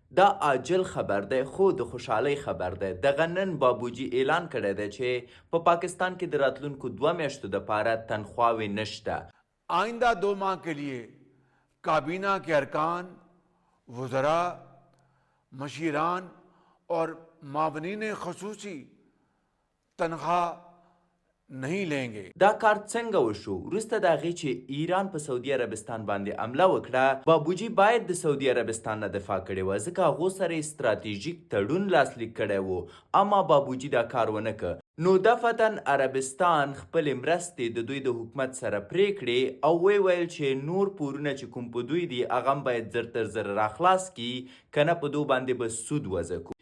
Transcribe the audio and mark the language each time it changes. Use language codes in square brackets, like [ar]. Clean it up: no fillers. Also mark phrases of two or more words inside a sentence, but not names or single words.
[ps] دا عاجل خبر دی خو د خوشحالۍ خبر دی. دغه نن بابوجي اعلان کړی دی چې په پاکستان کې د راتلونکو 2 میاشتو دپاره تنخواوې نشته. [ur] آئندہ 2 ماہ کے لیے کابینہ کے ارکان، وزراء، مشیران اور معاونین خصوصی تنخواہ نہیں لیں گے. [ps] دا کار څنګه وشو؟ وروسته د هغې چې ایران په سعودي عربستان باندې حمله وکړه، بابوجي باید د سعودي عربستان نه دفاع کړې وه، ځکه هغو سره یې ستراتیژیک تړون لاسلیک کړی و، اما بابوجي دا کار ونه که. نو دفعتا عربستان خپلې مرستې د دوی د حکومت سره پرې کړې او ویې ویل چې نور پورونه چې کوم په دوی دي هغه هم باید زر تر زر راخلاص کړي، که نه په دو باندې به سود وضع کړو.